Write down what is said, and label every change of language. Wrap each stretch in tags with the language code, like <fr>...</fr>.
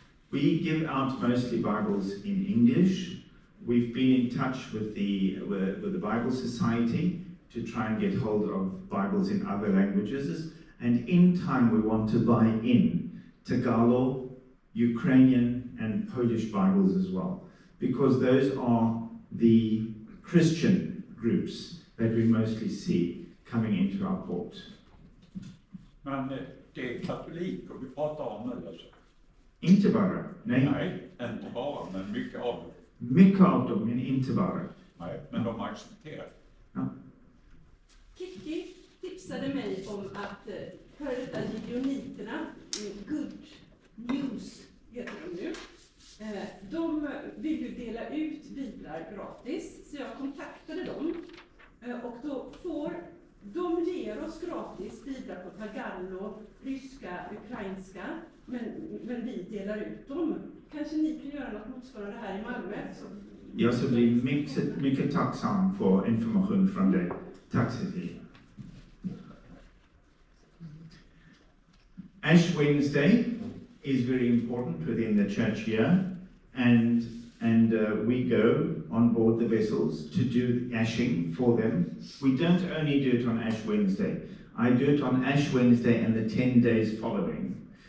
<en>We give out mostly Bibles in English. We've been in touch with the Bible Society to try and get hold of Bibles in other languages. And in time, we want to buy in Tagalog, Ukrainian, and Polish Bibles as well, because those are the Christian groups that we mostly see coming into our port.</en> <sv>Men det är katoliker vi pratar om nu alltså? Inte bara, nej. Nej, inte bara, men mycket av dem. Mycket av dem, men inte bara. Nej, men de accepterar. Ja. Kiki tipsade mig om att före detta gideoniterna, Good News heter de nu, de vill ju dela ut biblar gratis, så jag kontaktade dem och då de ger oss gratis biblar på tagalog, ryska, ukrainska, men vi delar ut dem. Kanske ni kan göra något motsvarande här i Malmö? Jag så blir mycket tacksam för information från dig. Tack Cecilia.</sv> <en>Ash Wednesday is very important within the church year, and we go on board the vessels to do ashing for them. We don't only do it on Ash Wednesday. I do it on Ash Wednesday and the 10 days following.</en>